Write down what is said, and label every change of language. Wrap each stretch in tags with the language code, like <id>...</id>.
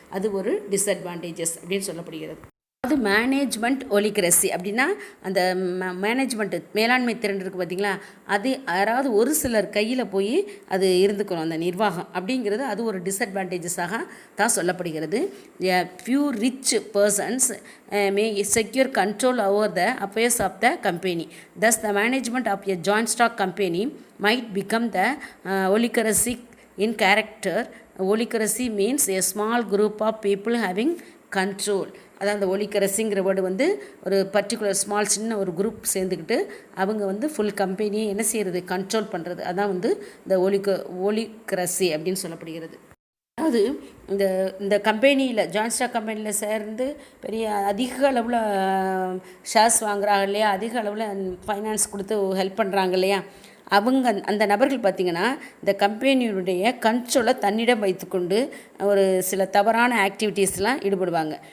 <ta>அது ஒரு டிஸ்அட்வான்டேஜஸ் அப்படின்னு சொல்லப்படுகிறது. அது மேனேஜ்மெண்ட் ஒலிக்ரசி அப்படின்னா அந்த மேனேஜ்மெண்ட்டு மேலாண்மை திறன் இருக்குது பார்த்திங்களா, அது யாராவது ஒரு சிலர் கையில் போய் அது இருந்துக்கணும் அந்த நிர்வாகம் அப்படிங்கிறது. அது ஒரு டிஸ்அட்வான்டேஜஸாக தான் சொல்லப்படுகிறது.</ta> <en>Few rich persons may secure control over the affairs of the company. thus the management of a joint stock company might become the oligarchy in character. Oligarchy means a small group of people having control.</en> <ta>அதான் அந்த ஒலிகரசிங்கிற word வந்து ஒரு particular small சின்ன ஒரு group சேர்ந்துக்கிட்டு அவங்க வந்து full கம்பெனியை என்ன செய்கிறது, கண்ட்ரோல் பண்ணுறது. அதான் வந்து இந்த ஒலிகரசி அப்படின்னு சொல்லப்படுகிறது. அதாவது இந்த கம்பெனியில் ஜாயிண்ட் ஸ்டாக் கம்பெனியில் சேர்ந்து பெரிய அதிக அளவில் ஷேர்ஸ் வாங்குறாங்க இல்லையா, அதிக அளவில் ஃபைனான்ஸ் கொடுத்து ஹெல்ப் பண்ணுறாங்க இல்லையா, அவங்க அந்த நபர்கள் பார்த்திங்கன்னா இந்த கம்பெனியுடைய கண்ட்ரோலை தன்னிடம் வைத்துக்கொண்டு ஒரு சில தவறான ஆக்டிவிட்டீஸ்லாம் ஈடுபடுவாங்க.</ta>